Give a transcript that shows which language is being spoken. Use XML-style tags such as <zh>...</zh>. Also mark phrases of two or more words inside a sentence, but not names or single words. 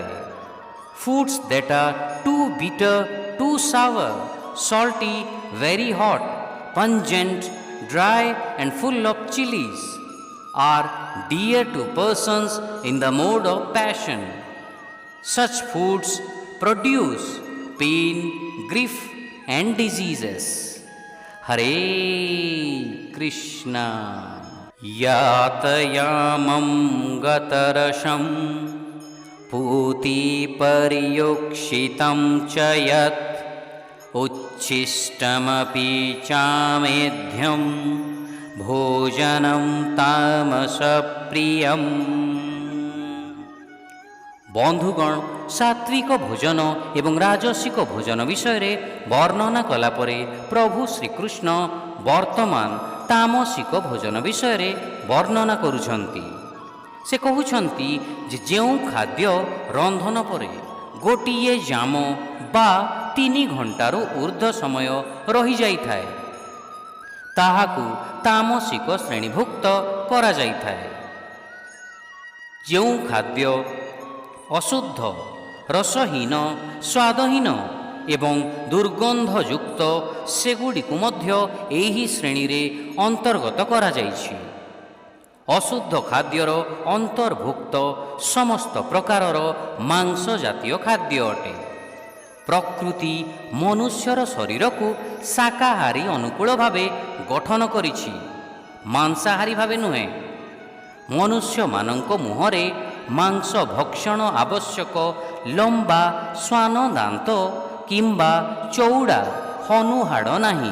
<en>foods that are too bitter, too sour, salty, very hot, pungent, dry and full of chilies are dear to persons in the mode of passion. Such foods produce pain, grief, and diseases. Hare Krishna.</en> <sa>यातयामं गतरसं पूति पर्युषितं च यत् उच्छिष्टमपि चामेध्यं भोजनं तामसप्रियम्।</sa> <or>ବନ୍ଧୁଗଣ, ସାତ୍ତ୍ୱିକ ଭୋଜନ ଏବଂ ରାଜସିକ ଭୋଜନ ବିଷୟ ରେ ବର୍ଣ୍ଣନା କଲା ପରେ ପ୍ରଭୁ ଶ୍ରୀକୃଷ୍ଣ ବର୍ତ୍ତମାନ ତାମସିକ ଭୋଜନ ବିଷୟ ରେ ବର୍ଣ୍ଣନା କରୁଛନ୍ତି। ସେ କହୁଛନ୍ତି ଯେ ଯେଉଁ ଖାଦ୍ୟ ରନ୍ଧନ ପରେ ଗୋଟିଏ ଯାମ ବା 3 ଘଣ୍ଟାରୁ ଊର୍ଦ୍ଧ୍ୱ ସମୟ ରହି ଯାଇଥାଏ ତାହାକୁ ତାମସିକ ଶ୍ରେଣୀଭୁକ୍ତ କରା ଯାଇଥାଏ। ଯେଉଁ ଖାଦ୍ୟ ଅଶୁଦ୍ଧ, ରସହୀନ, ସ୍ୱାଦହୀନ ଏବଂ ଦୁର୍ଗନ୍ଧଯୁକ୍ତ ସେଗୁଡ଼ିକୁ ମଧ୍ୟ ଏହି ଶ୍ରେଣୀ ରେ ଅନ୍ତର୍ଗତ କରା ଯାଇଛି। ଅଶୁଦ୍ଧ ଖାଦ୍ୟର ଅନ୍ତର୍ଭୁକ୍ତ ସମସ୍ତ ପ୍ରକାରର ମାଂସ ଜାତୀୟ ଖାଦ୍ୟ ଅଟେ। ପ୍ରକୃତି ମନୁଷ୍ୟର ଶରୀର କୁ ଶାକାହାରୀ ଅନୁକୂଳ ଭାବେ ଗଠନ କରିଛି, ମାଂସାହାରୀ ଭାବେ ନୁହେଁ। ମନୁଷ୍ୟ ମାନଙ୍କ ମୁହଁରେ ମାଂସ ଭକ୍ଷଣ ଆବଶ୍ୟକ ଲମ୍ବା ଶ୍ୱାନ ଦାନ୍ତ କିମ୍ବା ଚଉଡ଼ା ହନୁ ହାଡ଼ ନାହିଁ।</or>